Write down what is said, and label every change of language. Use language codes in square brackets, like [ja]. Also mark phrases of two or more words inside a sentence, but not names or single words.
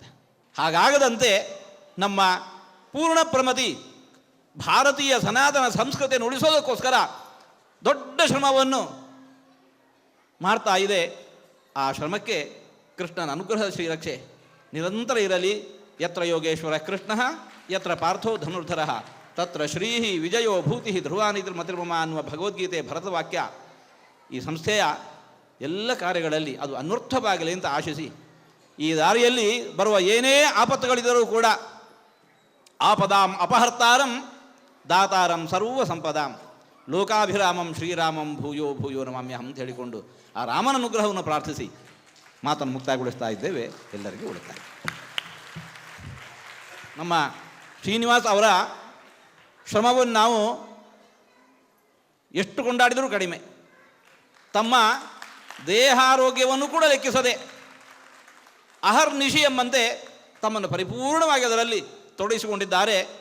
[kn] ಹಾಗಾಗದಂತೆ ನಮ್ಮ ಪೂರ್ಣ ಪ್ರಮತಿ ಭಾರತೀಯ ಸನಾತನ ಸಂಸ್ಕೃತಿಯನ್ನು ಉಳಿಸೋದಕ್ಕೋಸ್ಕರ ದೊಡ್ಡ ಶ್ರಮವನ್ನು ಮಾಡ್ತಾ ಇದೆ. ಆ ಶ್ರಮಕ್ಕೆ ಕೃಷ್ಣನ ಅನುಗ್ರಹದ ಶ್ರೀರಕ್ಷೆ ನಿರಂತರ ಇರಲಿ. [sa] ಯತ್ರ ಯೋಗೇಶ್ವರ ಕೃಷ್ಣ ಯತ್ರ ಪಾರ್ಥೋ ಧನುರ್ಧರ ತತ್ರ ಶ್ರೀ ವಿಜಯೋ ಭೂತಿ ಧ್ರುವಾನಿದ್ರ ಮತಿರ್ಮಮ [kn] ಅನ್ನುವ ಭಗವದ್ಗೀತೆ ಭರತವಾಕ್ಯ ಈ ಸಂಸ್ಥೆಯ ಎಲ್ಲ ಕಾರ್ಯಗಳಲ್ಲಿ ಅದು ಅನ್ವರ್ಥವಾಗಲಿ ಅಂತ ಆಶಿಸಿ, ಈ ದಾರಿಯಲ್ಲಿ ಬರುವ ಏನೇ ಆಪತ್ತುಗಳಿದ್ದರೂ ಕೂಡ [sa] ಆಪದಾಂ ಅಪಹರ್ತಾರಂ ದಾತಾರಂ ಸರ್ವ ಸಂಪದಾಂ ಲೋಕಾಭಿರಾಮಂ ಶ್ರೀರಾಮಂ ಭೂಯೋ ಭೂಯೋ ನಮಾಮ್ಯಹಂ [kn] ಅಂತ ಹೇಳಿಕೊಂಡು ಆ ರಾಮನ ಅನುಗ್ರಹವನ್ನು ಪ್ರಾರ್ಥಿಸಿ ಮಾತನ್ನು ಮುಕ್ತಾಯಗೊಳಿಸ್ತಾ ಇದ್ದೇವೆ. ಎಲ್ಲರಿಗೂ ಉಳಿತಾಯ. ನಮ್ಮ ಶ್ರೀನಿವಾಸ್ ಅವರ ಶ್ರಮವನ್ನು ನಾವು ಎಷ್ಟು ಕೊಂಡಾಡಿದರೂ ಕಡಿಮೆ. ತಮ್ಮ ದೇಹಾರೋಗ್ಯವನ್ನು ಕೂಡ ಲೆಕ್ಕಿಸದೆ ಅಹರ್ನಿಶಿ ಎಂಬಂತೆ ತಮ್ಮನ್ನು ಪರಿಪೂರ್ಣವಾಗಿ ಅದರಲ್ಲಿ ತೊಡಗಿಸಿಕೊಂಡಿದ್ದಾರೆ.